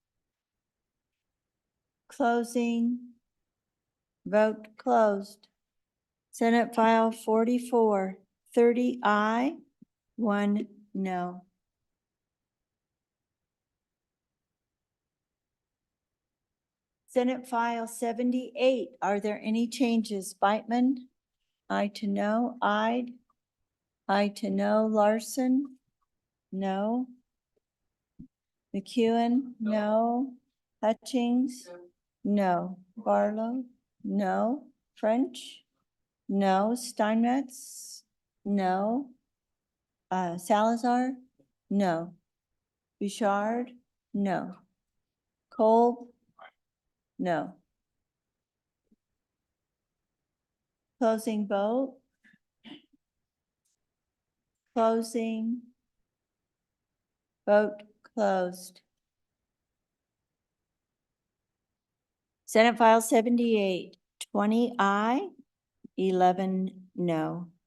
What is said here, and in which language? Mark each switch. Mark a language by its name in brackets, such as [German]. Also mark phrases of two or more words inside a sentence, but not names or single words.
[English] Closing. Vote closed. Senate File 44, 30 aye, 1 no. Senate File 78, are there any changes? Beitman? Aye to no. Aye. Aye to no. Larson? No. McEwen? No. Hutchings? No. Barlow? No. French? No. Steinmetz? No. Salazar? No. Bouchard? No. Kolb? No. Closing vote. Closing. Vote closed. Senate File 78, 20 aye, 11 no.